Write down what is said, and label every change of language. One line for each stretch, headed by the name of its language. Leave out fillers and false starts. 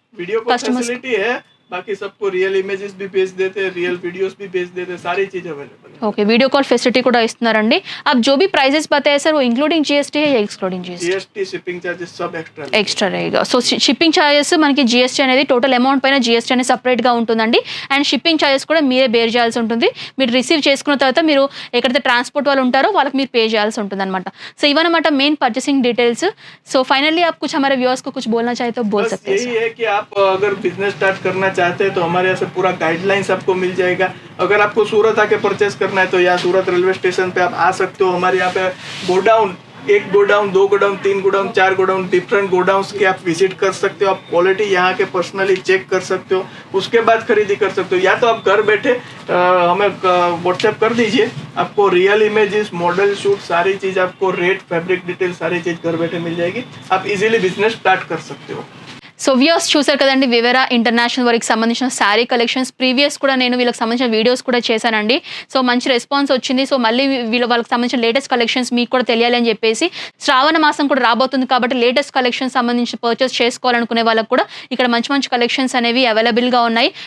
Hindi: Video call facility है, बाकी सबको रियल इमेजेस भी भेज देते हैं, रियल वीडियोस भी भेज देते हैं, सारी चीज अवेलेबल है।
Telugu: ఓకే. వీడియో కాల్ ఫెసిలిటీ కూడా ఇస్తున్నారండి.
Hindi: आप जो भी प्राइसेस बताए सर वो इंक्लूडिंग जीएसटी है या excluding GST? GST shipping charges सब extra
Telugu: extra Rega. So shipping charges మనకి జీఎస్టీ అనేది టోటల్ అమౌంట్ పైన జీఎస్టీ అనేది సపరేట్గా ఉంటుందండి. అండ్ షిప్పింగ్ ఛార్జెస్ కూడా మీరే బేర్ చేయాల్సి ఉంటుంది. మీరు రిసీవ్ చేసుకున్న తర్వాత మీరు ఎక్కడైతే ట్రాన్స్పోర్ట్ వాళ్ళు ఉంటారో వాళ్ళకి మీరు పే చేయాల్సి ఉంటుంది అనమాట. సో ఇవన్నమాట main purchasing details.
Hindi: So finally आप कुछ हमारे व्यूअर्स को कुछ बोलना चाहे तो बोल बस सकते हैं यही है कि आप अगर बिजनेस स्टार्ट करना चाहते हैं तो हमारे यहाँ से पूरा गाइडलाइंस आपको मिल जाएगा। अगर आपको सूरत आके परचेस करना है तो यहाँ सूरत रेलवे स्टेशन पे आप आ सकते हो। हमारे यहाँ पे godown, 1 godown, 2 godown, 3 godown, 4 godown, different godowns के आप विजिट कर सकते हो। आप क्वालिटी यहाँ के पर्सनली चेक कर सकते हो, उसके बाद खरीदी कर सकते हो। या तो आप घर बैठे हमें व्हाट्सएप कर दीजिए, आपको रियल इमेजेस, मॉडल शूट, सारी चीज़ आपको रेट, फैब्रिक डिटेल सारी चीज़ घर बैठे मिल जाएगी। आप इजीली बिजनेस स्टार्ट कर सकते हो।
Telugu: సో వ్యూయర్స్ చూసారు కదండి, వివేరా ఇంటర్నేషనల్ వారికి సంబంధించిన శారీ కలెక్షన్స్ ప్రీవియస్ కూడా నేను వీళ్ళకి సంబంధించిన వీడియోస్ కూడా చేశానండి. సో మంచి రెస్పాన్స్ వచ్చింది. సో మళ్ళీ వాళ్ళకి సంబంధించిన లేటెస్ట్ కలెక్షన్స్ మీకు కూడా తెలియాలి అని చెప్పేసి శ్రావణ మాసం కూడా రాబోతుంది కాబట్టి లేటెస్ట్ కలెక్షన్స్ సంబంధించి పర్చేస్ చేసుకోవాలనుకునే వాళ్ళకి కూడా ఇక్కడ మంచి కలెక్షన్స్ అనేవి అవైలబుల్గా ఉన్నాయి.